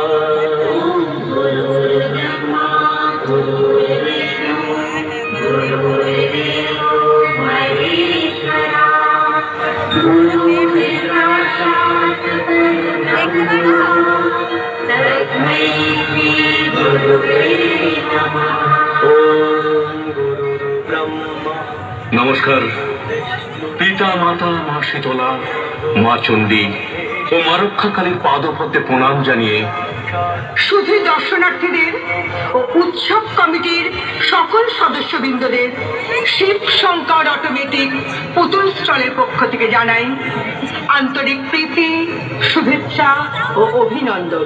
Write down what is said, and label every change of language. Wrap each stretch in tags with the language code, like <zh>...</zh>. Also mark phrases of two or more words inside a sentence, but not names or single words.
<sa>गुरुर्ब्रह्मा गुरुर्विष्णु गुरुर्देवो महेश्वरः गुरुर्साक्षात् परब्रह्मः तस्मै श्री गुरुवे नमः। ओम गुरुर्ब्रह्मा।</sa> <bn>নমস্কার। পিতা মাতা মা শীতলা মা চণ্ডী ও মা রক্ষাকালীর পাদপদ্মে প্রণাম জানিয়ে শুধু দর্শনার্থীদের ও উৎসব কমিটির সকল সদস্যবৃন্দদের শিব শঙ্কর অটোমেটিক পুতুল স্টলের পক্ষ থেকে জানাই আন্তরিক প্রীতি, শুভেচ্ছা ও অভিনন্দন।</bn>